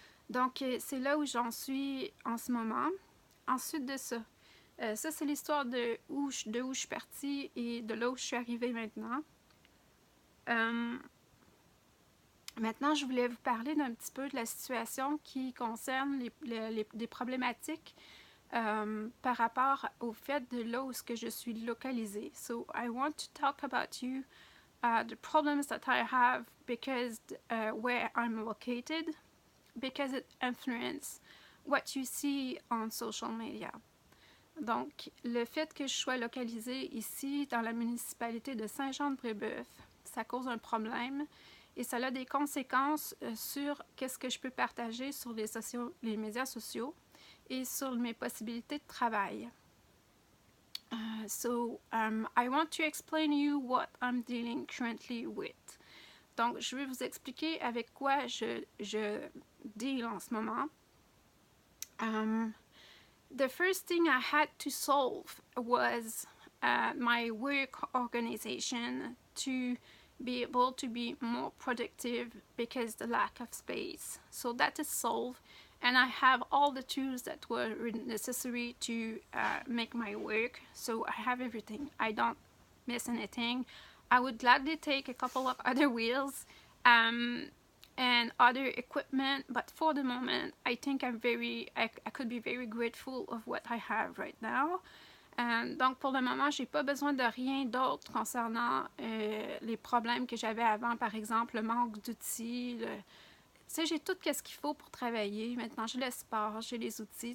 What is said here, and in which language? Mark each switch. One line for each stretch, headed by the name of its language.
French: Donc c'est là où j'en suis en ce moment. Ensuite de ça, ça, c'est l'histoire de où je suis partie et de là où je suis arrivée maintenant. Maintenant, je voulais vous parler d'un petit peu de la situation qui concerne des problématiques par rapport au fait de là où je suis localisée.
English: So, I want to talk about you the problems that I have because where I'm located, because it influences what you see on social media.
French: Donc, le fait que je sois localisée ici, dans la municipalité de Saint-Jean-de-Brébeuf, ça cause un problème et ça a des conséquences sur qu'est-ce que je peux partager sur les médias sociaux et sur mes possibilités de travail.
English: I want to explain you what I'm dealing currently with.
French: Donc, je vais vous expliquer avec quoi je deal en ce moment.
English: The first thing I had to solve was my work organization to be able to be more productive because the lack of space. So that is solved, and I have all the tools that were necessary to make my work. So I have everything. I don't miss anything. I would gladly take a couple of other wheels and other equipment, but for the moment I think I could be very grateful of what I have right now.
French: Donc pour le moment, j'ai pas besoin de rien d'autre concernant les problèmes que j'avais avant, par exemple le manque d'outils. Tu sais, j'ai tout ce qu'il faut pour travailler. Maintenant, j'ai l'espace, j'ai les outils.